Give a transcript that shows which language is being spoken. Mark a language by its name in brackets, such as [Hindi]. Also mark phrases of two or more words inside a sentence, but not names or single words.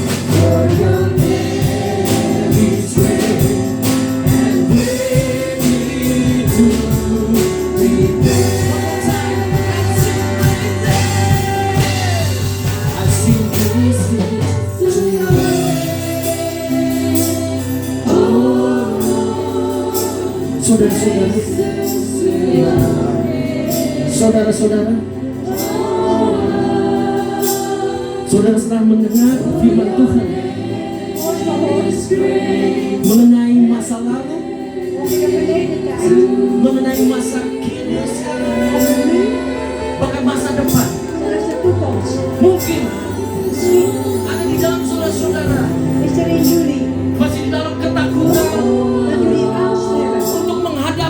[English] For your name is great and greatly to be praised. I sing praises to your name, [Indonesian] oh saudara-saudara, saudara sedang mendengar firman Tuhan mengenai masa lalu, [Dutch] Over de verleden tijd. [Indonesian] mengenai masa kini, bahkan masa depan. [Dutch] Zelfs de toekomst. [Indonesian] Mungkin ada di dalam saudara-saudara [Dutch] Is er in jullie [Indonesian] masih di dalam ketakutan [Dutch] dat jullie angst hebben [Indonesian] untuk